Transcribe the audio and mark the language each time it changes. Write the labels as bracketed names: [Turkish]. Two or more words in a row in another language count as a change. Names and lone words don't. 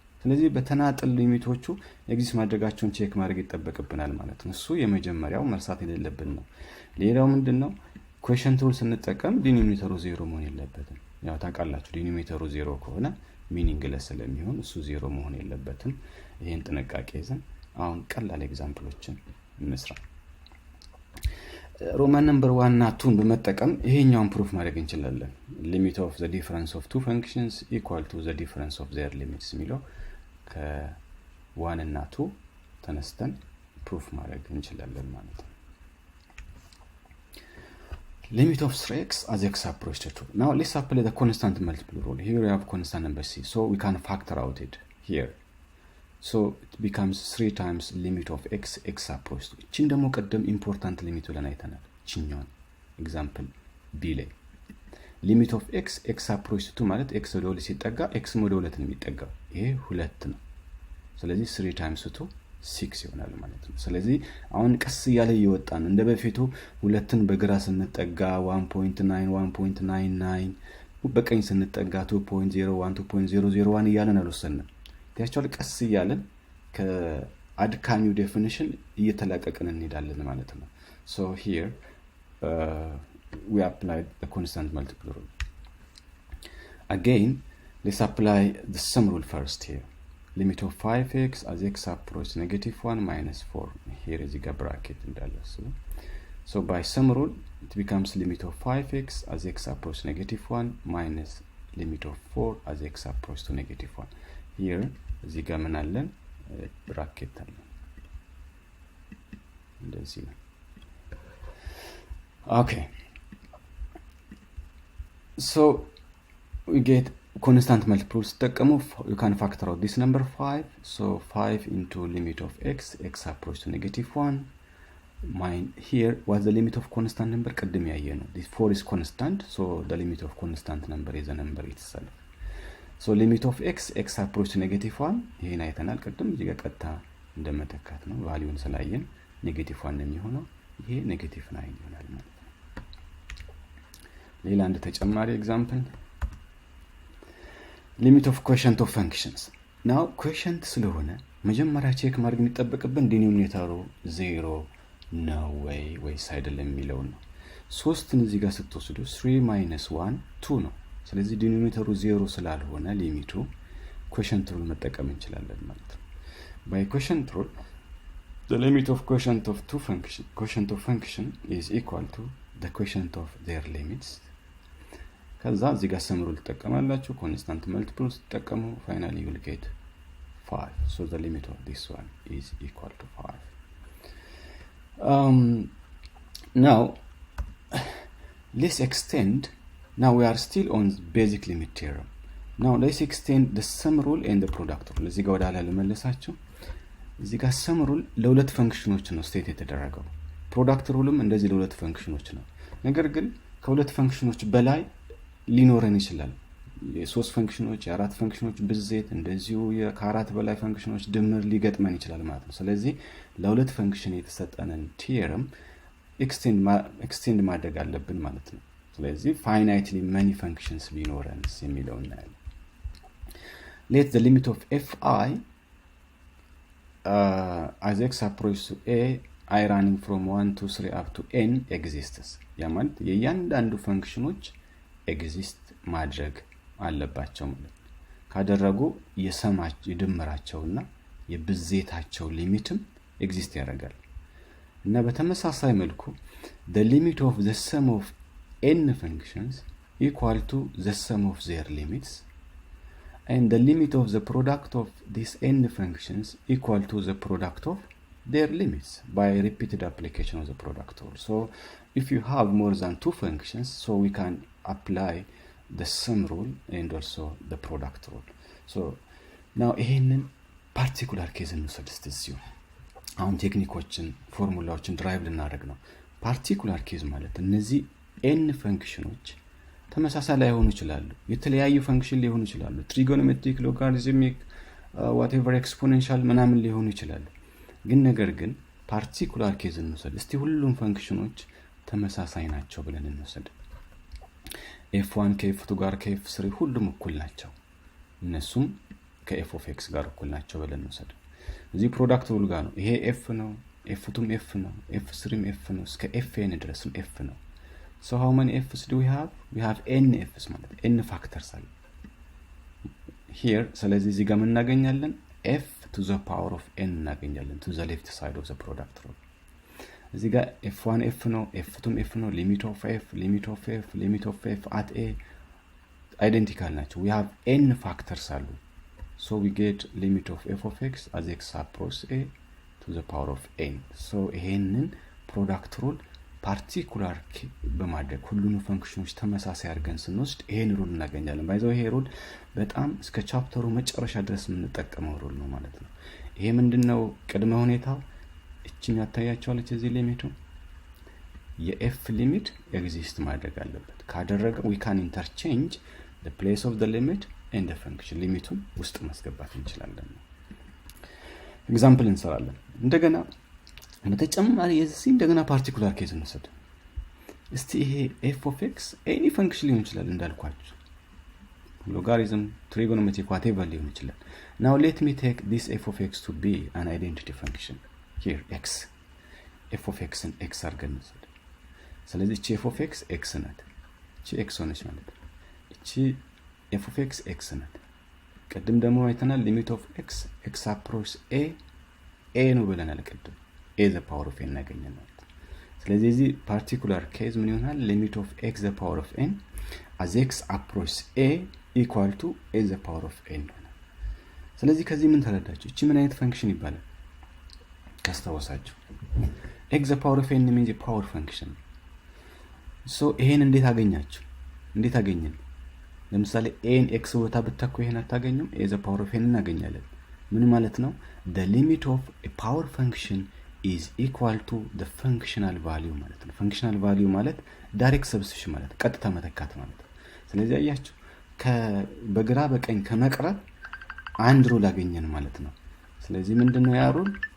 [Amharic] ስለዚህ በተናጠል ሊሚቶቹ ኤግዚስት ማድረጋቸውን ቼክ ማድረግ ይጠበቅብናል ማለት ነው። እሱ የመጀመሪያው መርሳት የሌለብን ነው። ሌላው ምንድነው [English] quotient rule [Amharic] ስንጠቀም ዲኖሚኔተሩ 0 መሆን የለበትም። ያው ታውቃላችሁ ዲኖሚኔተሩ 0 ከሆነ ሚኒንግለስ ስለሚሆን እሱ 0 መሆን የለበትም። ይሄን ጥንቃቄ ይዘን አሁን ቀላል ኤግዛምፕሎችን እንስራ። [English] Roman number [Amharic] 1 እና 2 በመጠቀም ይሄኛውን ፕሩፍ ማድረግ እንችላለን። [English] limit of the difference of two functions equal to the difference of their limits [Amharic] የሚለው ከ1 እና 2 ተነስተን ፕሩፍ ማድረግ እንችላለን ማለት ነው። [English] limit of 3x as x approach to 2. Now let's apply the constant multiple rule. Here we have constant number c, so we can factor out it here. So it becomes 3 times limit of x approach to. [Amharic] እቺን ደግሞ ቀደም [English] important limit [Amharic] ብለን አይተናል። እቺኛውን ኤግዛምፕል b ላይ [English] limit of x approach to [Amharic] ማለት x ወደ 2 ሲጠጋ x ወደ 2 ነው የሚጠጋው። ይሄ 2 ነው። ስለዚህ 3 times 2 6 ይሆናል ማለት ነው። ስለዚህ አሁን ቀስ ያለ ይወጣን እንደ በፊቱ 2ን በግራ ስንጠጋ 1.9 1.99 በቀኝ ስንጠጋ 2.01 2.001 እያለን አልወሰንም። ታያችኋል ቀስ እያለን ከአድካሚው ዴፊኒሽን እየተላቀቀን እንሄዳለን ማለት ነው። [English] so here we applied the constant multiple rule. Again let's apply the sum rule first here. Limit of 5x as x approach -1 minus 4. Here is the bracket እንዳለ so by sum rule it becomes limit of 5x as x approach -1 minus limit of 4 as x approach to -1. Here [Amharic] እዚህ ጋር ምን አለን ብራኬት አለ እንደዚህ ነው። [English] okay so we get constant multiples ተጠቀሙ you can factor out this number 5, so 5 into limit of x approach to -1 here was the limit of constant number [Amharic] ቀድም ያየነው [English] this 4 is constant, so the limit of constant number is a number itself. so limit of x approach to -1 [Amharic] ይሄን አይተናል ቀድም እዚህ ጋር ቀጥታ እንደመተካት ነው ቫልዩን ስላየን -1 ነው የሚሆነው ይሄ -9 ይሆናል ማለት ነው። ሌላ አንድ ተጨማሪ ኤግዛምፕል [English] limit of quotient of functions. [Amharic] now quotient ስለሆነ መጀመሪያ ቼክ ማድረግ የሚጠበቅብን ዲኖሚኔተሩ 0 ነው ወይስ አይደለም የሚለው ነው። 3ን እዚህ ጋር ስትወስዱ 3 - 1 2 ነው። ስለዚህ ዲኖሚኔተሩ 0 ስላልሆነ ሊሚቱ [English] quotient rule [Amharic] መጠቀም እንችላለን ማለት ነው። [English] by quotient rule the limit of quotient of function is equal to the quotient of their limits. [Amharic] ከዛ እዚህ ጋር [English] sum rule ተጠቀማላችሁ constant multiples ተጠቀሙ finally you will get 5. so the limit of this one is equal to 5. now let's extend. now we are still on basic limit theorem. now let's extend the sum rule and the product rule. [Amharic] እዚህ ጋር ወደ ኋላ ልመለሳችሁ። እዚህ ጋር [English] sum rule [Amharic] ለሁለት ፈንክሽኖች ነው ስቴት የተደረገው። [English] product rule [Amharic] ም እንደዚህ ለሁለት ፈንክሽኖች ነው። ነገር ግን ከሁለት ፈንክሽኖች በላይ ሊኖረን ይችላል። የሶስት ፈንክሽኖች የአራት ፈንክሽኖች ብዜት እንደዚሁ ከአራት በላይ ፈንክሽኖች ድምር ሊገጥመን ይችላል ማለት ነው። ስለዚህ ለሁለት ፈንክሽን የተሰጠንን [English] theorem extend [Amharic] ማድረግ አለብን ማለት ነው። ስለዚህ [English] finitely many functions [Amharic] ቢኖረንስ የሚለው እናያለን። [English] let the limit of fi as x approach to a I running from 1 to 3 up to n exists. [Amharic] ያ ማለት የእያንዳንዱ ፈንክሽኖች ኤግዚስት ማድረግ አለባቸው ማለት ነው። ካደረጉ የድምራቸውና የብዜታቸው ሊሚትም ኤግዚስት ያደርጋል። እና በተመሳሳይ መልኩ [English] the limit of the sum of n functions equal to the sum of their limits and the limit of the product of these n functions equal to the product of their limits by repeated application of the product rule. so if you have more than two functions, so we can apply the sum rule and also the product rule. so now [Amharic] ይሄንን [English] particular case [Amharic] እንወስድስት አሁን ቴክኒኮችን ፎርሙላዎችን ድራይቭ ልናደርግ ነው። [English] particular case [Amharic] ማለት እነዚህ n ፈንክሽኖች ተመሳሳይ ላይሆኑ ይችላሉ፣ የተለያዩ ፈንክሽን ሊሆኑ ይችላሉ፣ ትሪጎኖሜትሪክ ሎጋሪዝሚክ [English] whatever exponential [Amharic] ምናምን ሊሆኑ ይችላሉ። ነገር ግን [English] particular case [Amharic] እንወስድ እስቲ ሁሉም ፈንክሽኖች ተመሳሳይ ናቸው ብለን እንወስድ። f1 ከf2 ጋር ከf3 ሁሉም እኩል ናቸው። እነሱም ከኤፍ ኦፍ ኤክስ ጋር እኩል ናቸው ብለን እንውሰድ። እዚህ [English] product rule [Amharic] ጋር ነው። ይሄ ኤፍ ነው፣ ኤፍ2ም ኤፍ ነው፣ ኤፍ3ም ኤፍ ነው፣ እስከ ኤፍኤን ድረስም ኤፍ ነው። [English] so how many f's do we have n f's [Amharic] ማለት n ፋክተርስ አለ here። ስለዚህ እዚህ ጋር ምን እናገኛለን? [English] f to the power of n እናገኛለን to the left side of the product rule። [Amharic] እዚህ ጋር [English] f1 f ነው፣ f2ም f ነው፣ limit of f at a identical [Amharic] ናቸው። [English] we have n factors [Amharic] አሉ። [English] so we get limit of f of x as x approaches a to the power of n። [Amharic] so ይሄንን [English] product rule [Amharic] ፓርቲኩላር በማድረግ ሁሉንም ፈንክሽኖች ተመሳሳይ አድርገን ስንወስድ ይሄን ሩል እናገኛለን። ባይዘው ይሄ ሩል በጣም እስከ ቻፕተሩ መጨረሻ ድረስ የምንጠቀመው ሩል ነው ማለት ነው። ይሄ ምንድነው ቅድመ ሁኔታው? እቺን ያታያቸዋለች እዚህ ሊሚቱ የኤፍ ሊሚት ኤግዚስት ማድረግ አለበት። ካደረገ [English] we can interchange the place of the limit and the function። [Amharic] ሊሚቱን ውስጥ ማስገባት እንችላለን። ኤግዛምፕል እንሰራለን። እንደገና በተጨማሪ የዚህ እንደገና ፓርቲኩላር ኬዝ እንወስድ እስቲ። ይሄ f of x ኤኒ ፈንክሽን ሊሆን ይችላል እንዳልኳችሁ፣ ሎጋሪዝም፣ ትሪጎኖሜትሪክ whatever ሊሆን ይችላል። [English] now let me take this f of x to be an identity function here x f of x and x [Amharic] አድርገን እንወስድ። ስለዚህ እቺ [English] f of x [Amharic] x ናት፣ እቺ x ሆነች ማለት ነው። እቺ [English] f of x [Amharic] x ናት። ቀደም ደግሞ አይተናል [English] limit of x approaches a [Amharic] ነው ብለናል ቀደም [English] a the power of n [Amharic] እናገኛለን ማለት ነው። ስለዚህ እዚህ ፓርቲኩላር ኬዝ ምን ይሆናል? [English] limit of x the power of n as x approaches a equal to a the power of n ነው። [Amharic] ስለዚህ ከዚህ ምን ተረዳችሁ? እቺ ምን አይነት ፈንክሽን ይባላል? ካስታወሳችሁ [English] x the power of n means a power function። [Amharic] so ይሄን እንዴት አገኛችሁ? እንዴት አገኘን? ለምሳሌ a n x ቦታ ብትተኩ ይሄን አታገኙም? [English] a the power of n [Amharic] እናገኛለን። ምን ማለት ነው? [English] the limit of a power function is equal to the functional value [Amharic] ማለት ነው። [English] functional value [Amharic] ማለት [English] direct substitution [Amharic] ማለት ቀጥታ መተካት ማለት ነው። ስለዚህ አያችሁ በግራ በቀኝ ከመቅረብ አንድ ሩል አገኘን ማለት ነው። ስለዚህ ምንድነው ያ ሩል?